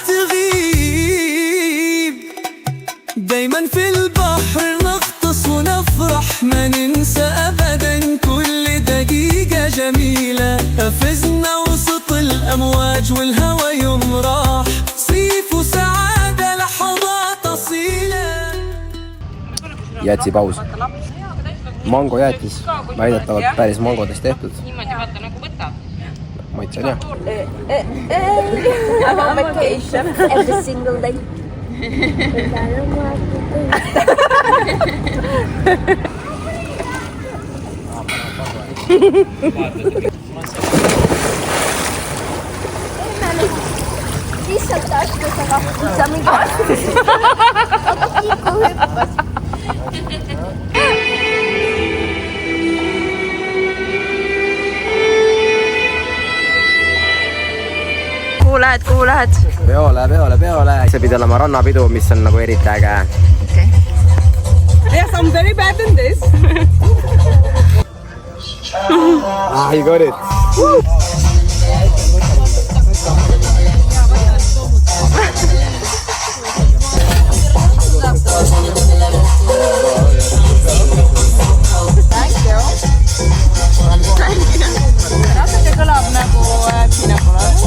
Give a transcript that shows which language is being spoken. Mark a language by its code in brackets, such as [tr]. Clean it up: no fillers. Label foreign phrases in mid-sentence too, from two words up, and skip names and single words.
[ar] تغيب دايما في البحر نغطس ونفرح ما ننسى أبدا كل دقيقة جميلة أفزنا وسط الأمواج والهوى يوم راح صيف وسعادة لحظات أصيلة. [et] Jätsi paus. Mango jäätis, väidetavalt päris mangodest tehtud. Maitse on hea. [en] I'm on vacation every single day. [et] Lihtsalt astus, aga sa mingi astus. Aga Kiku hüppas. Kuhu lähed? peole, peole, peole. See pidi olema rannapidu, mis on nagu eriti äge. Okay. [en] Yes, I'm very bad in this. You got it. [et] Natuke kõlab nagu pinakula.